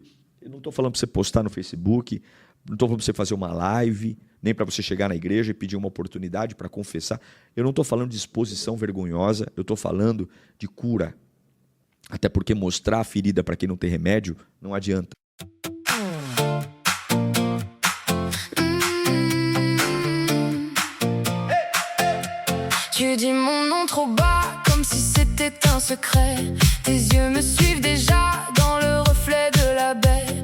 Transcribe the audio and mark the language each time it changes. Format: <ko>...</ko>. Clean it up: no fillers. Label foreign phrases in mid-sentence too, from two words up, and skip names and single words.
<pt>Eu não estou falando para você postar no Facebook, não estou falando para você fazer uma live, nem para você chegar na igreja e pedir uma oportunidade para confessar. Eu não estou falando de exposição vergonhosa, eu estou falando de cura. Até porque mostrar a ferida para quem não tem remédio não adianta.</pt> <fr>Tu dis mon nom trop bas, comme si c'était un secret. Tes yeux me suivent déjà dans le reflet de la baie.</fr>